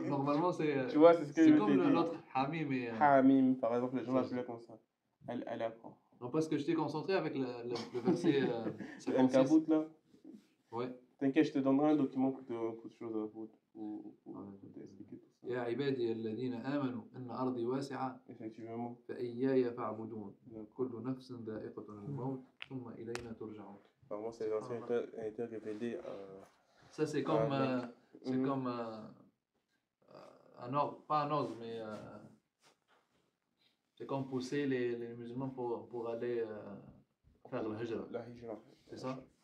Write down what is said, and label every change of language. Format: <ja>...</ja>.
<fr>mais normalement c'est. Tu vois, c'est ce que C'est je comme t'ai dit. l'autre Hamim. Hamim, par exemple, les gens l'appellent comme ça. Al-Alaq. Non, parce que je t'ai concentré avec le verset Le 56. Kabout, là. Ouais. T'inquiète, je te donnerai un document pour te choses pour t'expliquer tout ça.</fr> <ar>يا عبادي الذين آمنوا إن أرضي واسعة</ar> <fr>Effectivement.</fr> <ar>فإياي فاعبدون كل نفس ذائقة الموت ثم إلينا ترجعون.</ar> <fr>Apparemment, ces versions ont été révélées. Ça c'est comme c'est comme un ordre, pas un ordre, mais c'est comme pousser les musulmans pour aller faire le hijra. La hijra. C'est ça?</fr>